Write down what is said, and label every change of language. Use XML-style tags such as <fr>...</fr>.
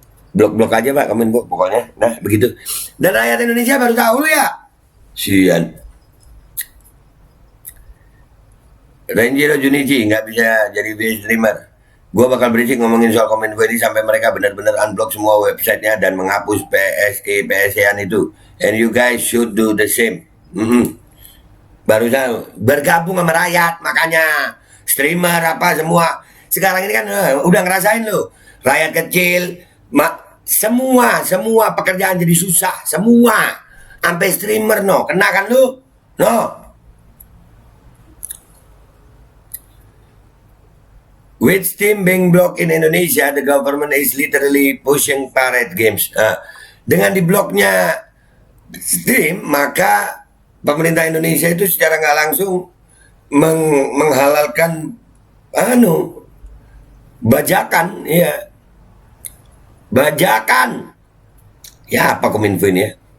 <id>Blok-blok aja pak Kominfo pokoknya. Nah begitu. Dan rakyat Indonesia baru tahu ya. Sian. Renjiro Junichi nggak bisa jadi video streamer. Gue bakal berisik ngomongin soal Kominfo ini sampai mereka benar-benar unblock semua websitenya dan menghapus PSE-an itu.</id> <en>And you guys should do the same.</en> <id>Baru tahu. Bergabung sama rakyat makanya. Streamer apa semua. Sekarang ini kan udah ngerasain lo. Rakyat kecil semua pekerjaan jadi susah, semua. Sampai streamer kena kan lu?</id> <en>With Steam being blocked in Indonesia, the government is literally pushing pirate games.</en> <id>Dengan dibloknya Steam, maka pemerintah Indonesia itu secara nggak langsung menghalalkan bajakan, ya. Bajakan. Ya, apa Kominfo ini ya?</id>